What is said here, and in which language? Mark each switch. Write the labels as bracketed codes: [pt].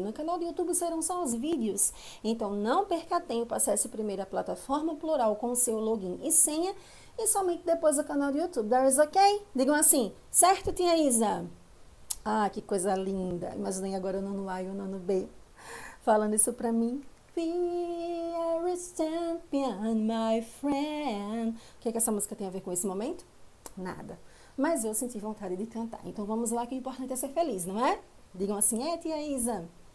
[pt] No canal do YouTube serão só os vídeos. Então, não perca tempo, acesse primeiro a plataforma plural com o seu login e senha e somente depois o canal do YouTube. [en] That is ok? [pt] Digam assim, certo, tia Isa? Ah, que coisa linda. Imaginei agora o nono A e o nono B falando isso pra mim. [en] We are a champion, my friend. [pt] O que é que essa música tem a ver com esse momento? Nada. Mas eu senti vontade de cantar. Então vamos lá, que o importante é ser feliz, não é? Digam assim, tia Isa.